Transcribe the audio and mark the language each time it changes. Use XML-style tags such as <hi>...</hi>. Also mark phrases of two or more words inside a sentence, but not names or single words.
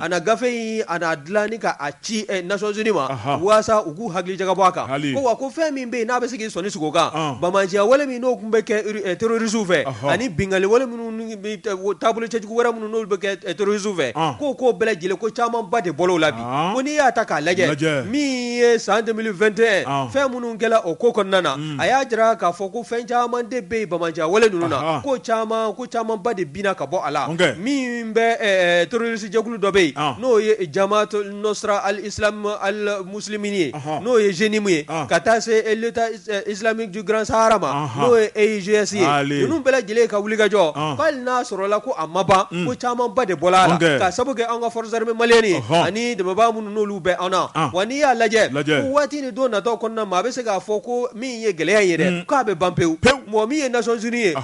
<bm>a na gafe in a na dilan ni ka a ci Nations Unies ma waasa u k'u hakili jagabɔ a kan ko wa ko fɛn min bɛ yen n'a bɛ se k'i sɔnni sigi o kan bamanciya wale min n'o tun bɛ kɛ terrorisiw fɛ ani bingali wale minnu taabolo cɛjugu wɛrɛ minnu n'olu bɛ kɛ terrorisiw fɛ k'o bɛɛ lajɛlen ko camanba de bɔr'o la bi ko n'i y'a ta k'a lajɛ min ye san 2021 fɛn minnu kɛla o ko kɔnɔna na a y'a jira k'a fɔ ko fɛn caman de bɛ yen bamanciya wale ninnu na ko camanba de binna ka bɔ a la min bɛ terrorisi jɛkulu dɔ bɛ yen n'o ye Jamaat Nusra al-Islam al-Muslimin ye n'o ye Jenimu ye ka taa se l'État islamique du Grand Sahara ma n'o ye EIGS ye ninnu bɛɛ lajɛlen ka wulikajɔ hali n'a sɔrɔla ko a ma ban ko camanba de bɔla a la ka sabu kɛ an ka forces armées maliennes ye ani dɛmɛbaa minnu n'olu bɛ an na wa n'i y'a lajɛ ko waati ni don nataw kɔnɔna ma a bɛ se k'a fɔ ko min ye gɛlɛya ye dɛ k'a bɛ ban pewu mɔgɔ min ye Nations Unies ye</bm>